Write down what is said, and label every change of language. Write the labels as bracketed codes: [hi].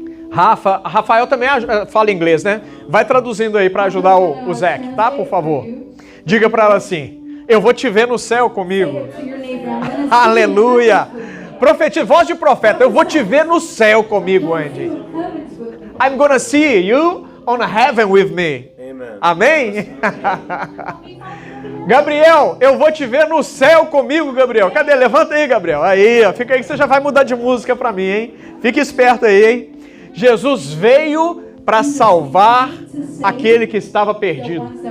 [pt] Rafael também fala inglês, né? Vai traduzindo aí para ajudar o Zé, tá? Por favor. Diga para ela assim, eu vou te ver no céu comigo. Aleluia. Profetiza, voz de profeta, eu vou te ver no céu comigo, Andy. [en] I'm gonna see you on heaven with me. [pt] Amém? Gabriel, eu vou te ver no céu comigo, Gabriel. Cadê? Levanta aí, Gabriel. Aí, ó, fica aí que você já vai mudar de música para mim, hein? Fique esperto aí, hein? Jesus veio para salvar aquele que estava perdido.